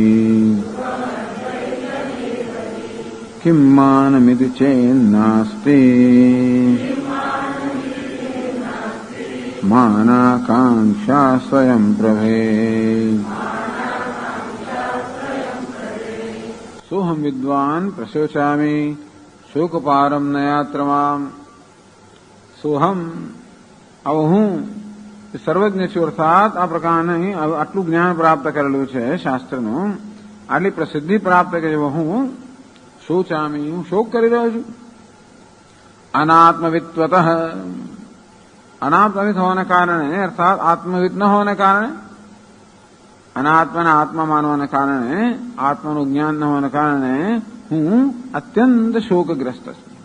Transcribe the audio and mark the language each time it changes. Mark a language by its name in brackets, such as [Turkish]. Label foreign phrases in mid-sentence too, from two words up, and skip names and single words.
[Sanskrit] किं मानमिति चेन्नास्ति मानाकांक्षा स्वयं प्रभेत्। सोऽहं विद्वान् प्रशोचामि शोकपारं न यात्र माम्। [Gujarati] सोऽहं अब હું સર્વજ્ઞ છું, અર્થાત આ પ્રકારની આટલું જ્ઞાન પ્રાપ્ત કરેલું છે શાસ્ત્રનું, આટલી પ્રસિદ્ધિ પ્રાપ્ત કરી હું શોચામી, હું શોક કરી રહ્યો છું। અનાત્મવિત્વતઃ, અનાત્મવિત હોવાને કારણે, અર્થાત આત્મવિત ન હોવાને કારણે, અનાત્માને આત્મા માનવાને કારણે, આત્માનું જ્ઞાન ન હોવાને કારણે હું અત્યંત શોકગ્રસ્ત છું।